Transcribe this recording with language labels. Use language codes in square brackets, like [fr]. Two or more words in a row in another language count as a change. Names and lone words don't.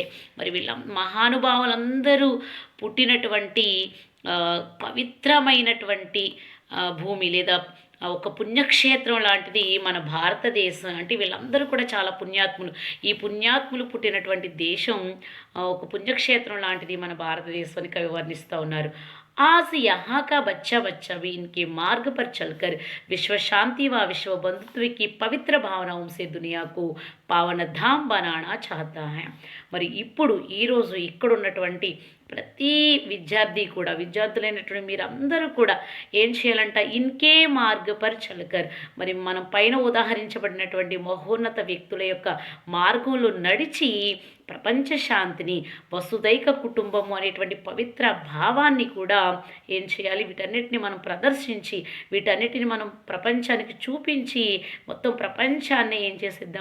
[te] మరి వీళ్ళ మహానుభావులందరూ పుట్టినటువంటి పవిత్రమైనటువంటి భూమి, లేదా ఒక పుణ్యక్షేత్రం లాంటిది మన భారతదేశం. అంటే వీళ్ళందరూ కూడా చాలా పుణ్యాత్ములు. ఈ పుణ్యాత్ములు పుట్టినటువంటి దేశం ఒక పుణ్యక్షేత్రం లాంటిది మన భారతదేశాన్ని కవి వర్ణిస్తూ ఉన్నారు. [hi] आज यहाँ का बच्चा भी इनके मार्ग पर चलकर विश्व शांति व विश्व बंधुत्व की पवित्र भावनाओं से दुनिया को पावन धाम बनाना चाहता है. [te] మరి ఇప్పుడు ఈరోజు ఇక్కడ ఉన్నటువంటి ప్రతి విద్యార్థులైనటువంటి మీరందరూ కూడా ఏం చేయాలంట? [hi] इनके मार्ग पर चलकर, [te] మరి మనం పైన ఉదాహరించబడినటువంటి మహోన్నత వ్యక్తుల యొక్క మార్గంలో నడిచి ప్రపంచ శాంతిని, వసుదైక కుటుంబము అనేటువంటి పవిత్ర భావాన్ని కూడా ఏం చేయాలి? వీటన్నిటిని మనం ప్రదర్శించి, వీటన్నిటిని మనం ప్రపంచానికి చూపించి, మొత్తం ప్రపంచాన్ని ఏం చేసేద్దాం?